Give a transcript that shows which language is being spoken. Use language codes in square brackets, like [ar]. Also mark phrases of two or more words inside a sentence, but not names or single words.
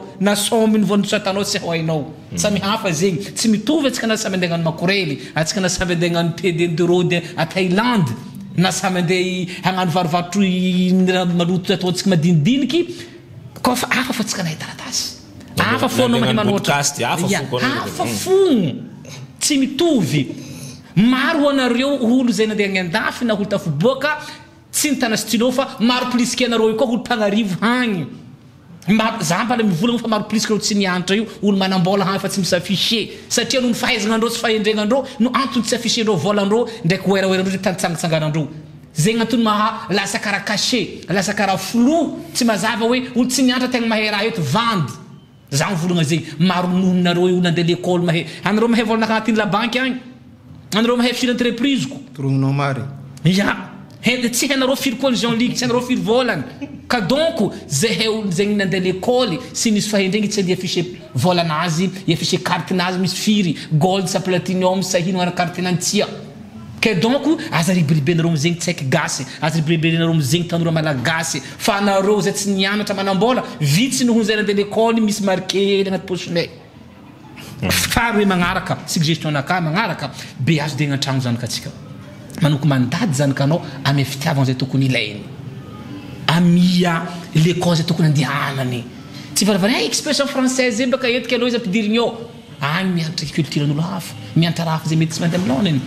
[mg] na somme ny vola soratanao tsy hainao samy hafa zegny tsy mitovy atsika na samy andeha hagnano makorely atsika na samy andeha hagnano PD [fr] d'euro à Thaïlande [mg] na samy andeha hagnano varovarotro maloto ataontsika madinidiniky koa fa hafa fa tsika nahay taratasy hafa fo anao mahay manoatra hafa fogno tsy mitovy maro anareo olo zay nandeha hagnandafy na olo tafiboaka tsy nitana stylo fa maro [fr] plus que [mg] anareo koa olo mpagnarivo hagny za mbala mivolagna fa maro [fr] plus que [mg] tsy nianatra io olo manambola hagny fa tsy misy affiché satria noho ny fahaizanandreo sy fahendregnandreo no antony tsy affiché-ndreo volandreo ndraiky oeraoerandreo zay tantsangatsanganandreo zegny antony maha lasa karaha caché lasa karaha flou tsy mazava hoe olo tsy nianatra tegna mahay raha eto vandy za mivolagna zegny maro nohonareo olo nandeha l'école mahay anareo mahay volana agnatin'ny [fr] la banque [mg] agny anareo mahay firy entreprise ko torognonao mary ya tsy hainareo firy koa Jean-Luc tsy hainareo firy volana ka donc zay olo zegny nandeha l'école sy nisy fahendregny tsy andeha affiché volanazy affiché cartenazy misy firy gold sa platinum sa hino ana cartenantia [fr] que donc [mg] aza riberibenareo amizegny tsy haiko gasy aza riberibenareo amizegny tanora malagasy fa anareo zay tsy nianatra manambola vitsy noho zay nandeha l'école misy marqué hely agnaty posinay faro hoe magnaraka suggestion naka magnaraka be azo de agnatragno zanakatsika manoko mandady zanakanao ame fitiavana zay tokony ilainy amia [fr] le cause [mg] tokony andihanany tsy varavara [fr] expression française [mg] baka etika aloha izy ampidirigny ao agny mianatra culturen'olo hafa mianatra hafa zay mety tsy mandeha aminao neny